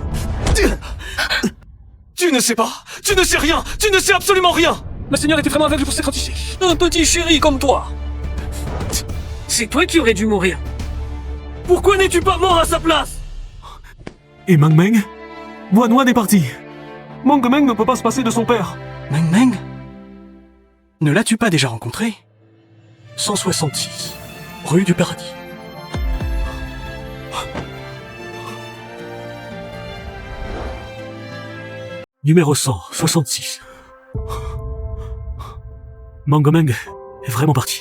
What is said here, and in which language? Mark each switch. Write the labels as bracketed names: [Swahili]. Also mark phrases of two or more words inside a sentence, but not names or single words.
[French] Tu ne sais pas. Tu ne sais rien. Tu ne sais absolument rien. Ma seigneur était vraiment aveugle pour s'être entichée. Un petit chéri comme toi. C'est toi qui aurais dû mourir. Pourquoi n'es-tu pas mort à sa place? Et Meng Meng? Wan Wan est parti. Meng Meng ne peut pas se passer de son père. Meng Meng? Ne l'as-tu pas déjà rencontré? 166, rue du Paradis. Numéro 166. Meng Meng est vraiment partie.